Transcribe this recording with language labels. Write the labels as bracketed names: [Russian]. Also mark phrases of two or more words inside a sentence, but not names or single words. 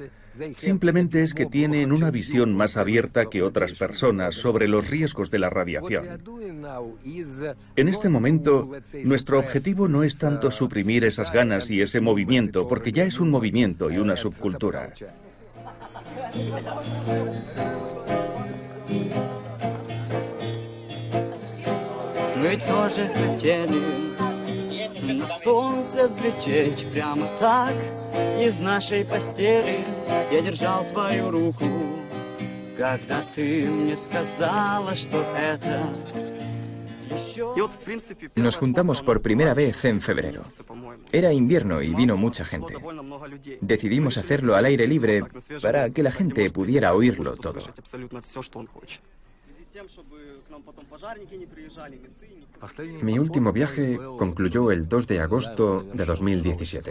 [Spanish] Simplemente es que tienen una visión más abierta que otras personas sobre los riesgos de la radiación. En este momento, nuestro objetivo no es tanto suprimir esas ganas y ese movimiento, porque ya es un movimiento y una subcultura. [Russian] Мы тоже хотели на солнце взлететь прямо так из нашей постели. Я держал твою руку, когда ты мне сказала, что это... [Spanish] Nos juntamos por primera vez en febrero. Era invierno y vino mucha gente. Decidimos hacerlo al aire libre para que la gente pudiera oírlo todo. Mi último viaje concluyó el 2 de agosto de 2017.